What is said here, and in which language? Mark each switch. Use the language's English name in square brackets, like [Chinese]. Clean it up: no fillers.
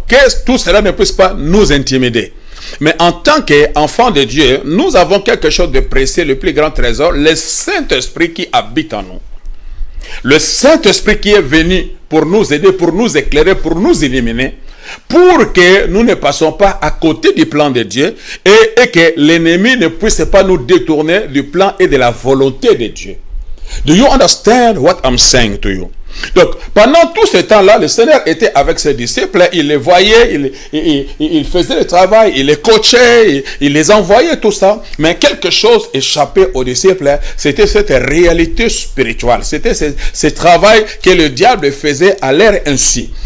[French] Que tout cela ne puisse pas nous intimider. Mais en tant qu'enfants de Dieu, nous avons quelque chose de précieux, le plus grand trésor, le Saint-Esprit qui habite en nous. Le Saint-Esprit qui est venu pour nous aider, pour nous éclairer, pour nous illuminer, pour que nous ne passions pas à côté du plan de Dieu et que l'ennemi ne puisse pas nous détourner du plan et de la volonté de Dieu. [English] Do you understand what I'm saying to you? [French] Donc, pendant tout ce temps-là, le Seigneur était avec ses disciples, il les voyait, il faisait le travail, il les coachait, il les envoyait, tout ça. Mais quelque chose échappait aux disciples, c'était cette réalité spirituelle. C'était ce travail que le diable faisait à l'air ainsi.